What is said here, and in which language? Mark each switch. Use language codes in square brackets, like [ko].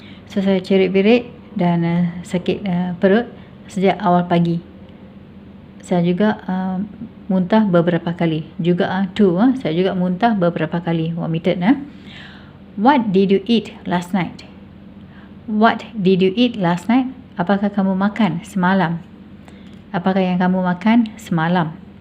[ms] So saya cerit-berit dan sakit perut sejak awal pagi. Saya juga muntah beberapa kali. Juga saya juga muntah beberapa kali. [en] Vomited. What did you eat last night? What did you eat last night? [ms] Apakah kamu makan semalam? Apakah yang kamu makan semalam?